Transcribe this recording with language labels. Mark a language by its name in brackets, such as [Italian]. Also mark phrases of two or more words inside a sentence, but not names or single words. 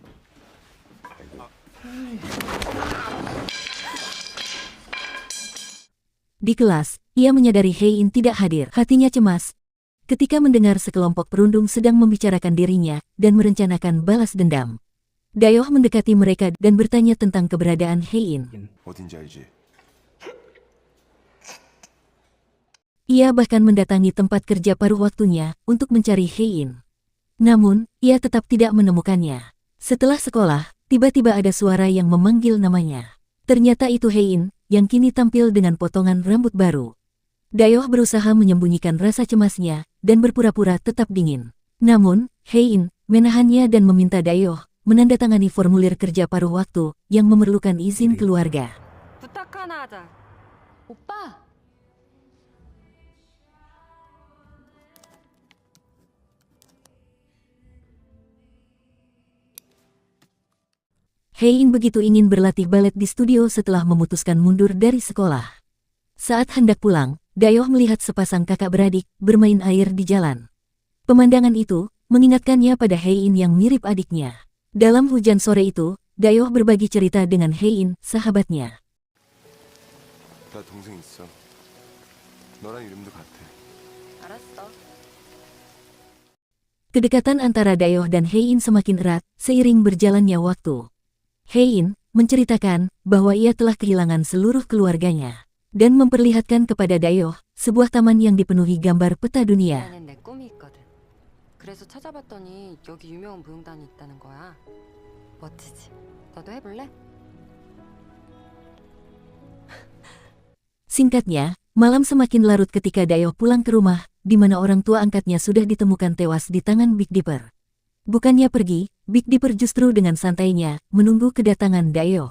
[Indonesian] Di kelas, ia menyadari Hein tidak hadir. Hatinya cemas ketika mendengar sekelompok perundung sedang membicarakan dirinya dan merencanakan balas dendam. Dayoh mendekati mereka dan bertanya tentang keberadaan Hein. [Korean] 어딘지 알지? [Indonesian] Ia bahkan mendatangi tempat kerja paruh waktunya untuk mencari Hein. Namun, ia tetap tidak menemukannya. Setelah sekolah, tiba-tiba ada suara yang memanggil namanya. Ternyata itu Hein, yang kini tampil dengan potongan rambut baru. Dayoh berusaha menyembunyikan rasa cemasnya dan berpura-pura tetap dingin. Namun, Hein menahannya dan meminta Dayoh menandatangani formulir kerja paruh waktu yang memerlukan izin keluarga. [Korean] 부탁 하나 하자. 오빠! [Indonesian] Hein begitu ingin berlatih balet di studio setelah memutuskan mundur dari sekolah. Saat hendak pulang, Dayoh melihat sepasang kakak beradik bermain air di jalan. Pemandangan itu mengingatkannya pada Hein yang mirip adiknya. Dalam hujan sore itu, Dayoh berbagi cerita dengan Hein, sahabatnya. [Korean] 나 동생 있어. 너랑 이름도 같아. 알았어. [Indonesian] Kedekatan antara Dayoh dan Hein semakin erat seiring berjalannya waktu. Hein menceritakan bahwa ia telah kehilangan seluruh keluarganya dan memperlihatkan kepada Dayoh sebuah taman yang dipenuhi gambar peta dunia. [Korean] 나는 내 꿈이 있거든. 그래서 찾아봤더니 여기 유명한 무용단이 있다는 거야. 멋지지? 너도 해볼래? [Indonesian] Singkatnya, malam semakin larut ketika Dayoh pulang ke rumah, di mana orang tua angkatnya sudah ditemukan tewas di tangan Big Dipper. Bukannya pergi, Big Dipper justru dengan santainya menunggu kedatangan Dayoh.